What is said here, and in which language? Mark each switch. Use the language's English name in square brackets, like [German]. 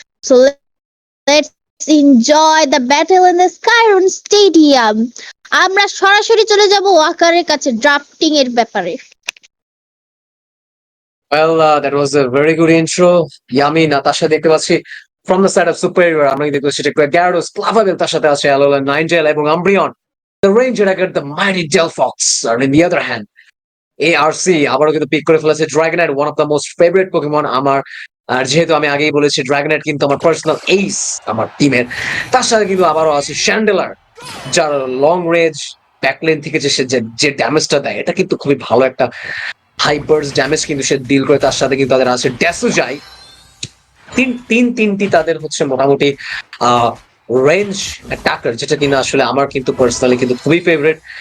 [English] So let's enjoy the battle in the Skyrim Stadium. [Bangla] আমরা সরাসরি চলে যাব ওয়াকারের কাছে ড্রাফটিং এর ব্যাপারে। [English] Well, that was a very good intro. Yami, Natasha [Bangla] দেখতে পাচ্ছি [English] from the side of Superior. [Bangla] আমরা দেখতে পাচ্ছি Gyarados, Clavavel তার সাথে আছে Alolan, Ninetale এবং Umbreon. [English] The Ranger against the mighty Delphox. And in the other hand, ARC [Bangla] আবারও কিন্তু পিক করে ফেলেছে [English] Dragonite, one of the most favorite Pokemon [Bangla] আমার। আর যেহেতু আমি আগেই বলেছি Dragonite কিন্তু আমার পার্সোনাল এইস আমার টিমের। তার সাথে কিন্তু আবারও আছে Chandelure, যার লং রেঞ্জ ব্যাকলেন থেকে যে ড্যামেজটা দেয়, এটা কিন্তু খুবই ভালো একটা হাই বার্স্ট ড্যামেজ কিন্তু সে ডিল করে। তার সাথে কিন্তু তাদের আছে Dasujai, তিনটি তাদের হচ্ছে মোটামুটি রেঞ্জ অ্যাটাকার, যেটা কিনা আসলে আমার কিন্তু পার্সোনালি কিন্তু খুবই ফেভারিট।